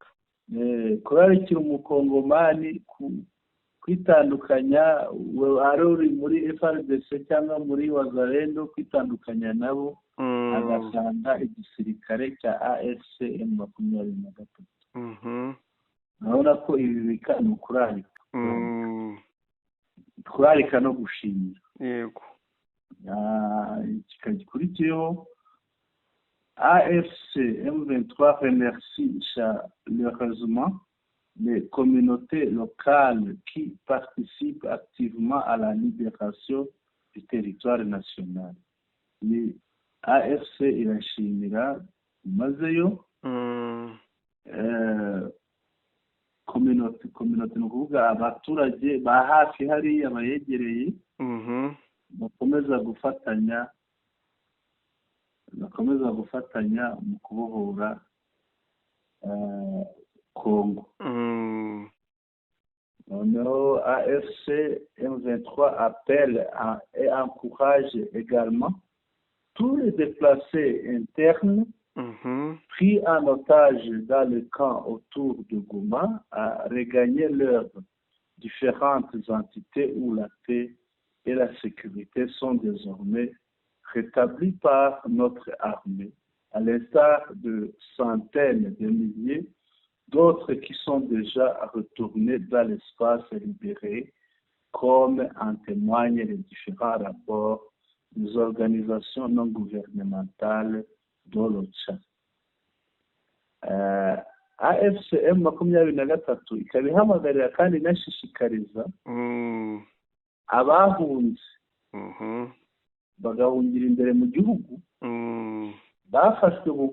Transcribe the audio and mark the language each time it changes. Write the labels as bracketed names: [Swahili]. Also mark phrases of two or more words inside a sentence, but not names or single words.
[Kinyarwanda] kurarikira umukongomani kwitandukanya, ari uri muri FARDC cyangwa muri Wazalendo, kwitandukanya nabo, agasanga igisirikare cya AFCM 23. urabona ko ibi bika ni ukurarika, kurarika no gushimira. Yego. [French] Gikurikiyeho, AFCM 23 remercie chaleureusement les communautés locales qui participent activement à la libération du territoire national. [Kinyarwanda] Ni AFC irashimira mazeyo communauté ni ukuvuga abaturage ba hafi hariya bayegereye, bakomeza gufatanya mu kubohora Congo. [French] Noneho AFC M23 appelle et encourage également tous les déplacés internes pris en otage dans le camp autour de Goma à regagner leurs différentes entités où la paix et la sécurité sont désormais rétablies par notre armée, à l'instar de centaines de milliers d'autres qui sont déjà retournés dans l'espace libéré, comme en témoignent les différents rapports des organisations non gouvernementales de l'OCHA. [Kinyarwanda] AFCM 23 ikaba ihamagarira kandi inashishikariza abahunze bagahungira imbere mu gihugu, bafashwe